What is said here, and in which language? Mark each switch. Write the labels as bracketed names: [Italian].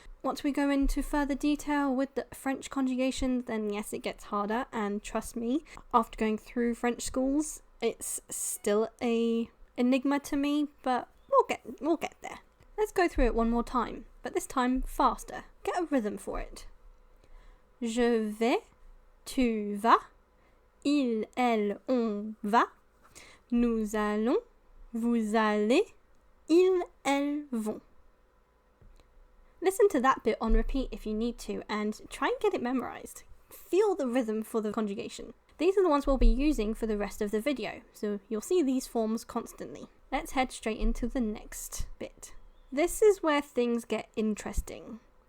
[English] Once we go into further detail with the French conjugation, then yes, it gets harder, and trust me, after going through French schools, it's still a enigma to me, but we'll get there. Let's go through it one more time, but this time faster. Get a rhythm for it. [French] Je vais, tu vas, il, elle, on va, nous allons, vous allez, ils, elles vont. [English] Listen to that bit on repeat if you need to and try and get it memorized. Feel the rhythm for the conjugation. These are the ones we'll be using for the rest of the video, so you'll see these forms constantly. Let's head straight into the next bit. This is where things get interesting.